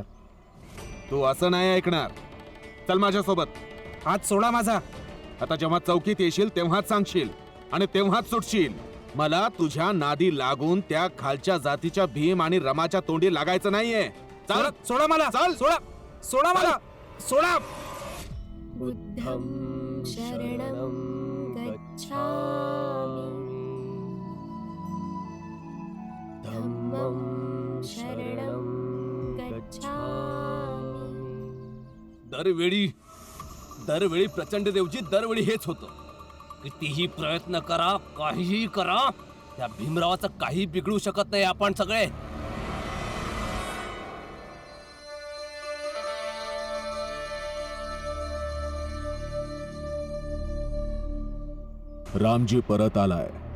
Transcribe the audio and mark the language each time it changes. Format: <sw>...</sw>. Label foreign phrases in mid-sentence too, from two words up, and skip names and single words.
<mr>तू असं नाही ऐकणार. चल माझ्यासोबत. हात सोडा माझा. आता जेव्हा चौकीत येशील तेव्हाच सांगशील आणि तेव्हाच सुटशील. मला तुझ्या नादी लागून त्या खालच्या जातीच्या भीम आणि रमाच्या तोंडी लागायचं नाहीये. चल. सोडा सोडा मला. चल. सोडा सोडा मला. सोडा.</mr> <pi>बुद्धं शरणं गच्छामि धम्मं शरणं गच्छामि.</pi> <mr>दरवेळी प्रचंड देवजी दरवेळी हेच होतं. कितीही प्रयत्न करा, काहीही करा, त्या भीमरावाचं काही बिघडू शकत नाही. आपण सगळे रामजी परत आलाय.</mr>